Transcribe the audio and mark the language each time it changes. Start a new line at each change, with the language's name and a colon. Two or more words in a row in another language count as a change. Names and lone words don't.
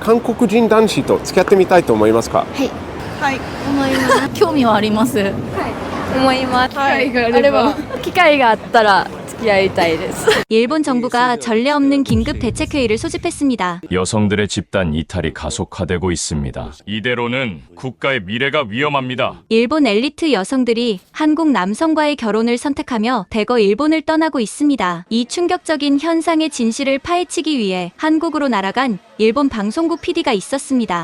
Japanese: 韓国人男子と付き合ってみたいと思いますか？はい。はい。思います。興味はあります。思います。機会があれば。機会があったら付き合いたいです。
Korean: 일본 정부가 전례 없는 긴급 대책회의를 소집했습니다. 여성들의 집단 이탈이 가속화되고 있습니다. 이대로는 국가의 미래가 위험합니다. 일본 엘리트 여성들이 한국 남성과의 결혼을 선택하며 대거 일본을 떠나고 있습니다. 이 충격적인 현상의 진실을 파헤치기 위해 한국으로 날아간 일본 방송국 PD가 있었습니다.